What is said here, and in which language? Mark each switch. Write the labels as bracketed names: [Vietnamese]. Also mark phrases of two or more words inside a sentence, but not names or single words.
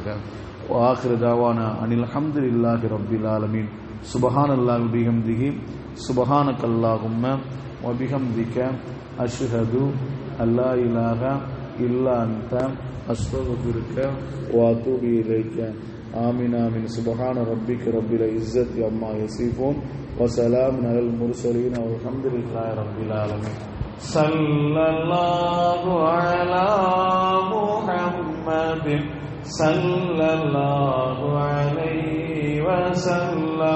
[Arabic] وآخر دعوانا أن الحمد لله رب العالمين. سبحان الله وبحمده سبحانك اللهم وبحمدك أشهد أن لا إله إلا أنت أستغفرك وأتوب إليك. آمين آمين. سبحان ربك رب العزة عما يصفون وسلام على المرسلين والحمد لله رب العالمين. صلى الله على محمد صلى الله عليه وسلم.